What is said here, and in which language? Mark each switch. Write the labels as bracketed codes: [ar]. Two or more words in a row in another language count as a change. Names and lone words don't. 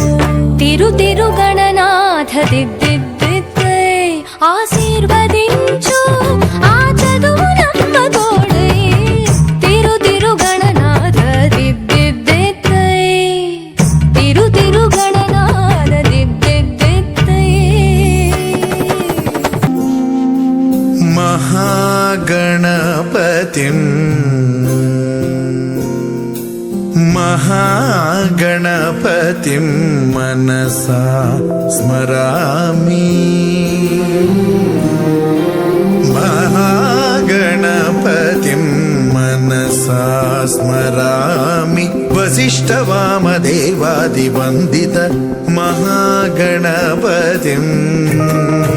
[te] తిరుగణనాథ దిద్దిద్దిద్దై ఆశీర్వదించు ఆ చదువులమ్మ తోడై తిరుగణనాథ దిద్దిద్దిద్దై తిరుగణనాథ దిద్దిద్దిద్దై [sa] మహాగణపతిం महागणपतिं मनसा स्मरामि महागणपतिं मनसा स्मरामि वसिष्ठवामदेवादिवन्दित महागणपतिम्